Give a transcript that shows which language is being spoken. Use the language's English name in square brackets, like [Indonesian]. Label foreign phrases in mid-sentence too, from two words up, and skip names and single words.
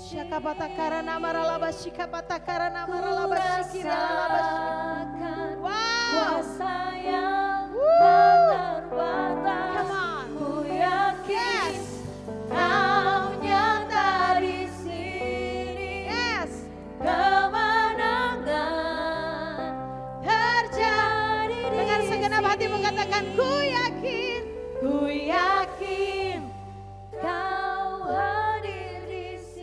[Indonesian] kapatakara namara labashika patakara namara labashikira labashika. Wow. Kuasa yang tak terbatas. [English] Come on. [Indonesian] Ku yakin Kau nyata di sini. Yes. Kemenangan terjadi di Dengan segenap hati sini. mengatakan ku yakin. Ku yakin Kau hadir di sini.